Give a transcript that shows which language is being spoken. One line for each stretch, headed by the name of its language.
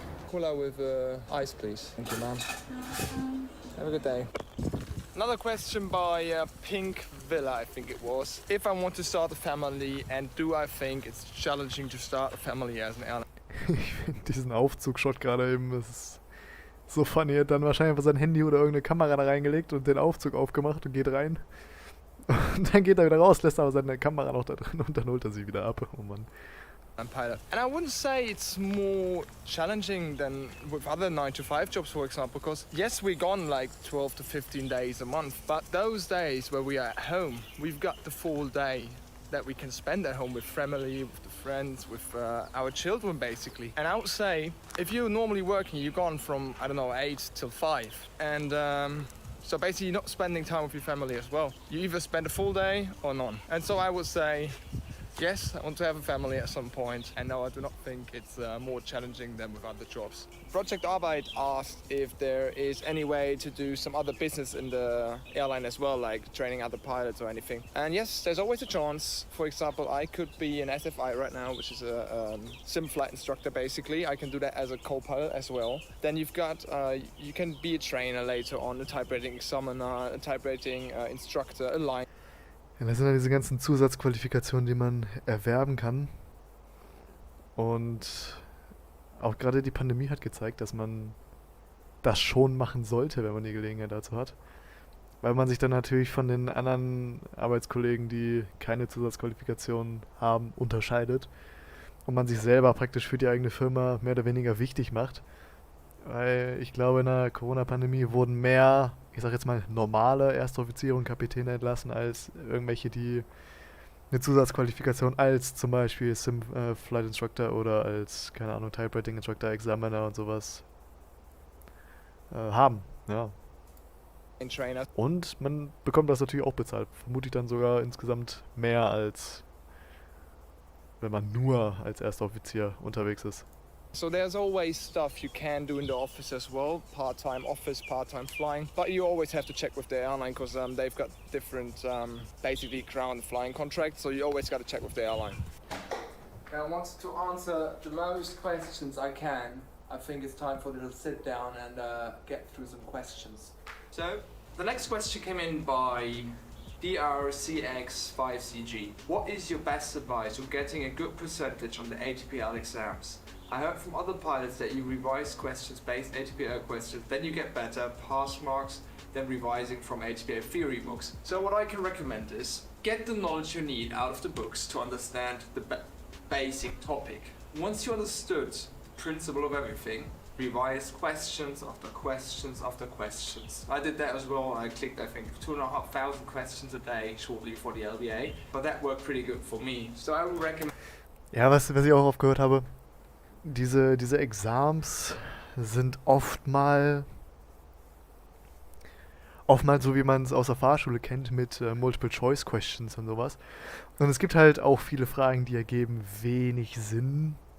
English: Cola with ice, please. Thank you, ma'am. Have a good day. Another question by Pink Villa, I think it was. If I want to start a family, and do I think it's challenging to start a family as an airline?
German: Ich finde diesen Aufzugshot gerade eben, das ist so funny. Er hat dann wahrscheinlich einfach sein Handy oder irgendeine Kamera da reingelegt und den Aufzug aufgemacht und geht rein. Und dann geht er wieder raus, lässt aber seine Kamera noch da drin und dann holt er sie wieder ab. Oh Mann.
English: I'm pilot. And I wouldn't say it's more challenging than with other 9-to-5 jobs, for example, because yes, we're gone like 12 to 15 days a month, but those days where we are at home, we've got the full day that we can spend at home with family, with the friends, with our children, basically. And I would say, if you're normally working, you're gone from, I don't know, 8 till 5. And so basically you're not spending time with your family as well. You either spend a full day or none. And so I would say, yes, I want to have a family at some point, and no, I do not think it's more challenging than with other jobs. Project Arbeit asked if there is any way to do some other business in the airline as well, like training other pilots or anything. And yes, there's always a chance. For example, I could be an SFI right now, which is a sim flight instructor basically. I can do that as a co-pilot as well. Then you've got, you can be a trainer later on, a type rating examiner, a type rating instructor, a line.
German: Ja, das sind dann diese ganzen Zusatzqualifikationen, die man erwerben kann. Und auch gerade die Pandemie hat gezeigt, dass man das schon machen sollte, wenn man die Gelegenheit dazu hat. Weil man sich dann natürlich von den anderen Arbeitskollegen, die keine Zusatzqualifikationen haben, unterscheidet. Und man sich selber praktisch für die eigene Firma mehr oder weniger wichtig macht. Weil ich glaube, in der Corona-Pandemie wurden mehr, ich sag jetzt mal, normale Erstoffiziere und Kapitäne entlassen, als irgendwelche, die eine Zusatzqualifikation als zum Beispiel Sim Flight Instructor oder als, keine Ahnung, Typewriting Instructor, Examiner und sowas haben. Ja. Trainer. Und man bekommt das natürlich auch bezahlt. Vermutlich dann sogar insgesamt mehr, als wenn man nur als Erstoffizier unterwegs ist.
English: So there's always stuff you can do in the office as well, part-time office, part-time flying, but you always have to check with the airline because they've got different, basically ground flying contracts, so you always got to check with the airline. I wanted to answer the most questions I can. I think it's time for a little sit down and get through some questions. So, the next question came in by DRCX5CG. What is your best advice on getting a good percentage on the ATPL exams? I heard from other pilots that you revise questions based ATPL questions, then you get better pass marks than revising from ATPL theory books. So what I can recommend is get the knowledge you need out of the books to understand the basic topic. Once you understood the principle of everything, revise questions after questions after questions. I did that as well. I clicked, I think, 2,500 questions a day shortly before the LBA, but that worked pretty good for me. So I would recommend.
German: Ja, was ich auch oft gehört habe, diese Exams sind oftmals so, wie man es aus der Fahrschule kennt, mit Multiple-Choice-Questions und sowas. Und es gibt halt auch viele Fragen, die ergeben wenig Sinn.